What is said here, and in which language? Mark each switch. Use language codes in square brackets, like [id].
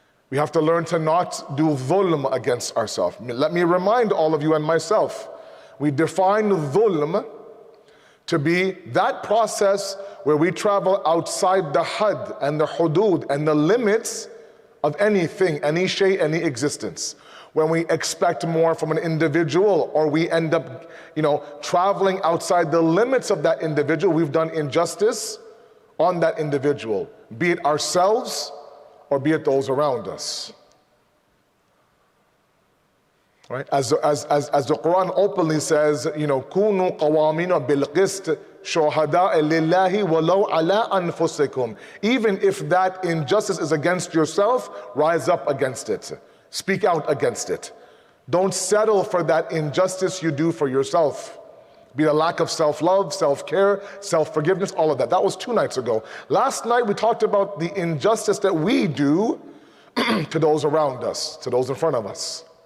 [en] We have to learn to not do dhulm against ourselves. Let me remind all of you and myself, we define dhulm to be that process where we travel outside the had and the hudud and the limits of anything, any shay, any existence. When we expect more from an individual, or we end up, traveling outside the limits of that individual, we've done injustice on that individual, be it ourselves or be it those around us. Right? As the Quran openly says, [ar] كُونُوا قَوَامِنَ بِالْقِسْطِ شُهَدَاءَ لِلَّهِ وَلَوْ عَلَىٰ أَنفُسِكُمْ. [en] Even if that injustice is against yourself, rise up against it. Speak out against it. Don't settle for that injustice you do for yourself. Be a lack of self-love, self-care, self-forgiveness, all of that. That was 2 nights ago. Last night we talked about the injustice that we do to those around us, to those in front of us.